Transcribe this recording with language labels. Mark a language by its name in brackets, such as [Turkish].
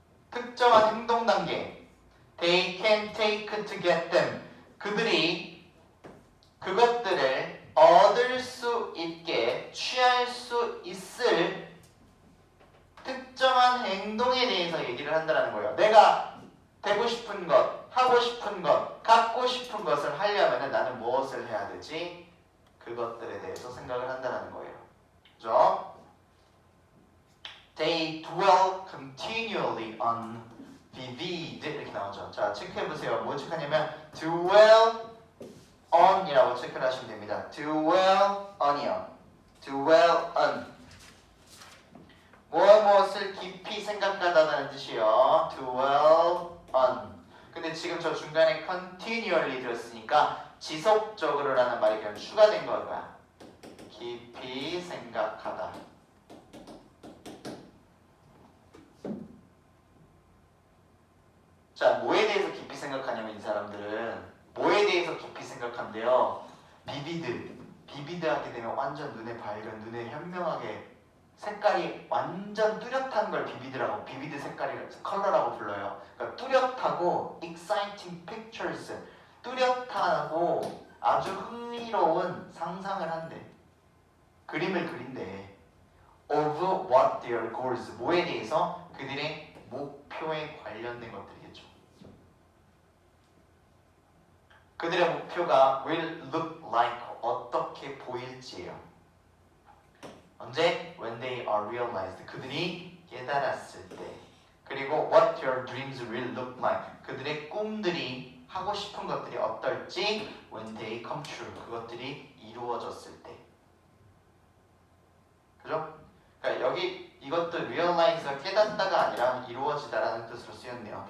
[Korean] 특정한 행동 단계. [English] They can take to get them, [Korean] 그들이 그것들을 얻을 수 있게 취할 수 있을 특정한 행동에 대해서 얘기를 한다는 거예요. 내가 되고 싶은 것, 하고 싶은 것, 갖고 싶은 것을 하려면 나는 무엇을 해야 되지? 그것들에 대해서 생각을 한다는 거예요. 그죠? [English] They dwell continually on vivid, [Korean] 이렇게 나오죠. 자, 체크해보세요. 뭐 체크하냐면 [English] dwell on [Korean] 이라고 체크를 하시면 됩니다. [English] dwell on이요. dwell on. [Korean] 무엇을 깊이 생각하다는 뜻이요. [English] dwell on. [Korean] 근데 지금 저 중간에 continually 들었으니까 지속적으로 라는 말이 그냥 추가된 거야. 깊이 생각하다. 자, 뭐에 대해서 깊이 생각하냐면 이 사람들은 뭐에 대해서 깊이 생각한대요? 비비드하게 되면 완전 눈에 밝은, 눈에 현명하게 색깔이 완전 뚜렷한 걸 비비드 색깔이 컬러라고 불러요. 그러니까 뚜렷하고 [English] exciting pictures, [Korean] 뚜렷하고 아주 흥미로운 상상을 한대. 그림을 그린대. [English] of what their goals, [Korean] 뭐에 대해서? 그들의 목표에 관련된 것들이겠죠. 그들의 목표가 [English] will look like, [Korean] 어떻게 보일지예요. 언제? [English] When they are realized, [Korean] 그들이 깨달았을 때. [English] 그리고 what your dreams will look like, [Korean] 그들의 꿈들이, 하고 싶은 것들이 어떨지 [English] when they come true, [Korean] 그것들이 이루어졌을 때. 그죠? 그러니까 여기 이것도 realize가 깨닫다가 아니라 이루어지다라는 뜻으로 쓰였네요.